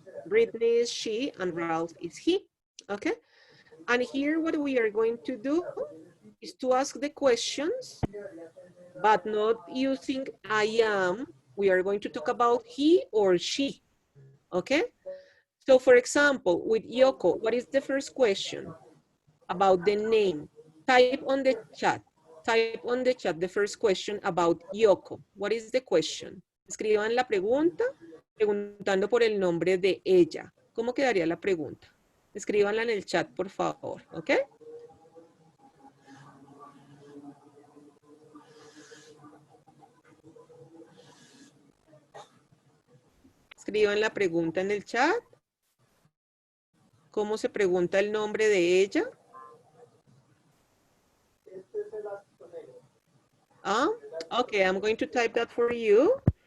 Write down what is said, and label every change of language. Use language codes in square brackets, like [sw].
[en] Brittany is she, and Ralph is he. Okay? And here what we are going to do is to ask the questions, but not using I am. We are going to talk about he or she. Okay? So for example, with Yoko, what is the first question? About the name. Type on the chat. Type on the chat the first question about Yoko. What is the question? [es] Escriban la pregunta preguntando por el nombre de ella. ¿Cómo quedaría la pregunta? Escríbanla en el chat, por favor. ¿Ok? Escriban la pregunta en el chat. ¿Cómo se pregunta el nombre de ella? [en] Okay, I'm going to type that for you.